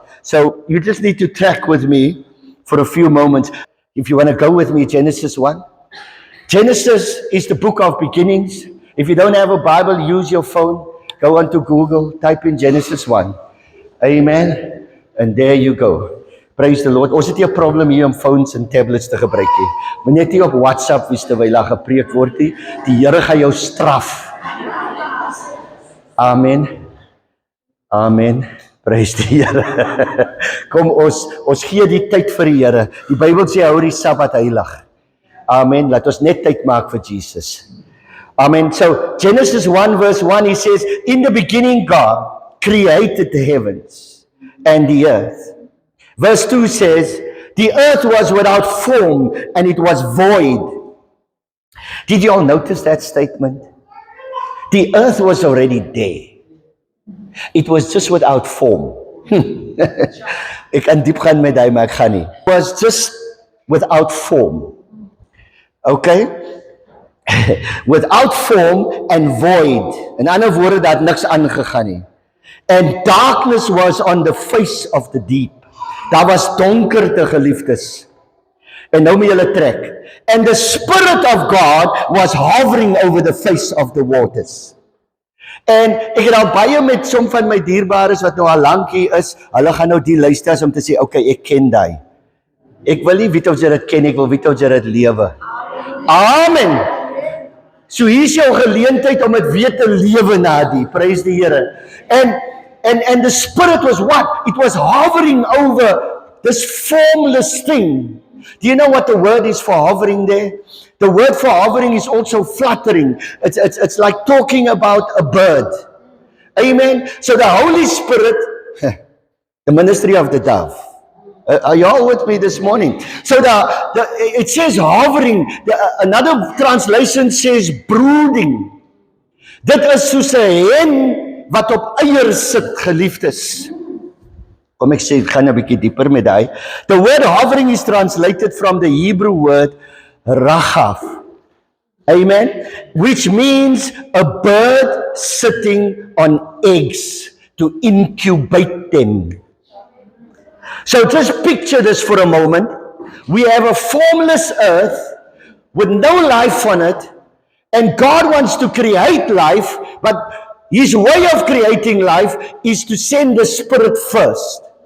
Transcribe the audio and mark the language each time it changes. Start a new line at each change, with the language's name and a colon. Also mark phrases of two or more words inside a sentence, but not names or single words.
English: So you just need to track with me for a few moments. If you want to go with me, Genesis 1. Genesis is the book of beginnings. If you don't have a Bible, use your phone. Go onto Google, type in Genesis 1. Amen. And there you go. Praise the Lord.
Afrikaans: Ons het nie 'n probleem hier om phones en tablets te gebruik nie. Moet net nie op WhatsApp wees terwyl daar gepreek word nie. Die Here gaan jou straf. Amen. Amen. Praise die Here. Kom ons gee die tyd vir die Here. Die Bybel sê hou die Sabbat heilig. Amen. Laat ons net tyd maak vir Jesus. Amen.
English: So Genesis 1 verse 1, he says, in the beginning God created the heavens and the earth. Verse 2 says, the earth was without form and it was void. Did you all notice that statement? The earth was already there. It was just without form.
Afrikaans: Ek kan diep gaan met hy, maar ek gaan nie.
English: It was just without form. Okay? Without form and void.
Afrikaans: In ander woorde, daar het niks aangegaan nie.
English: And darkness was on the face of the deep.
Afrikaans: Daar was donkerte, geliefdes. En nou moet julle trek.
English: And the Spirit of God was hovering over the face of the waters.
Afrikaans: En ek het al baie met som van my dierbares wat nou al lank hier is, hulle gaan nou die luister om te sê, okay, ek ken die. Ek wil nie weet of jy dit ken, ek wil weet of jy dit lewe. Amen. So hier is jou geleentheid om dit weer te lewe na die. Praise die Here.
English: And the Spirit was what? It was hovering over this formless thing. Do you know what the word is for hovering there? The word for hovering is also fluttering. It's like talking about a bird. Amen. So the Holy Spirit, the ministry of the dove. Are you all with me this morning? So it says hovering. Another translation says brooding.
Afrikaans: Dit is soos 'n hen wat op eiers sit, geliefdes. Kom ek sê, ek gaan 'n bietjie dieper met daai.
English: The word hovering is translated from the Hebrew word raghav. Amen. Which means a bird sitting on eggs to incubate them. So just picture this for a moment. We have a formless earth with no life on it, and God wants to create life, but His way of creating life is to send the Spirit first.